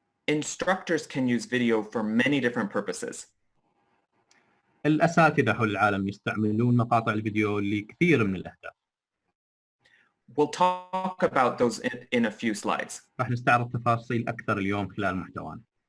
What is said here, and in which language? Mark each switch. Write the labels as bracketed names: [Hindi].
[English] Instructors can use video for many different purposes. [Arabic] الأساتذة حول العالم يستعملون مقاطع الفيديو لكثير من الأهداف. [English] We'll talk about those in a few slides. [Arabic] راح نستعرض تفاصيل أكثر اليوم خلال محتوانا.